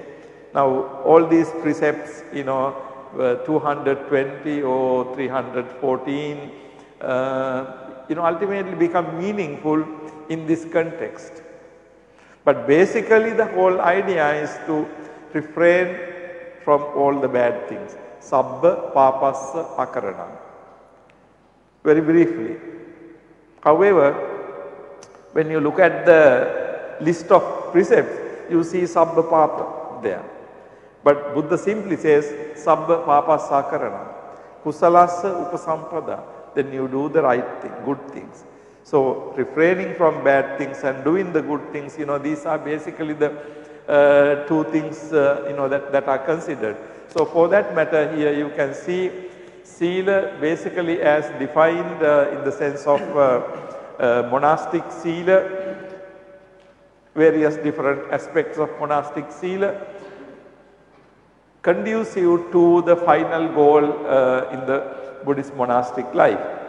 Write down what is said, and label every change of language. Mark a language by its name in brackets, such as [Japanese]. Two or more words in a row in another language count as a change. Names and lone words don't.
[English] Now all these precepts, 220 or 314, ultimately become meaningful in this context. But basically the whole idea is to refrain from all the bad things. [Pali] Sabba papassa akarana. [English] Very briefly. However, when you look at the list of precepts, you see [Pali] sabba papa [English] there. But Buddha simply says [Pali] sabba papassa akarana. Kusalassa upasampada. [English] Then you do the right thing, good things. So refraining from bad things and doing the good things, these are basically the two things, that are considered. So for that matter here you can see Sila basically as defined in the sense of monastic Sila, various different aspects of monastic Sila, conducive to the final goal in the Buddhist monastic life.